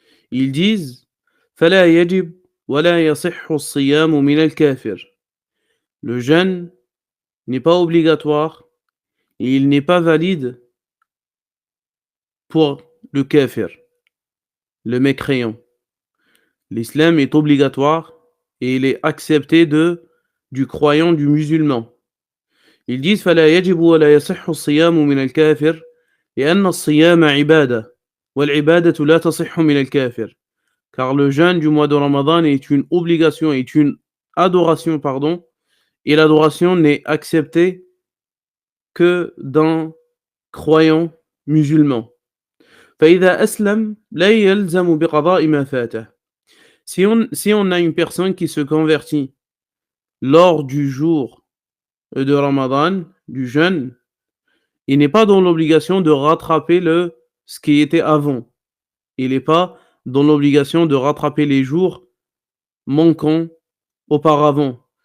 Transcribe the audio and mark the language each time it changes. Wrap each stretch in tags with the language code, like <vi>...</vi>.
<fr>Ils disent</fr> <ar>فلا يجب ولا يصح الصيام من الكافر.</ar> <fr>Le jeûne n'est pas obligatoire et il n'est pas valide pour le kafir, le mécréant. L'islam est obligatoire et il est accepté du croyant, du musulman. Ils disent</fr> <ar>فلا يجب ولا يصح الصيام من الكافر لأن الصيام عبادة والعبادة لا تصح من الكافر.</ar> <fr>Car le jeûne du mois de Ramadan est une obligation, est une adoration, pardon, et l'adoration n'est acceptée que d'un croyant musulman.</fr> <ar>فإذا أسلم لا يلزم بقضاء ما فاته.</ar> <fr>Si on a une personne qui se convertit lors du jour de Ramadan, du jeûne, il n'est pas dans l'obligation de rattraper ce qui était avant. Il n'est pas dans l'obligation de rattraper les jours manquants auparavant.</fr>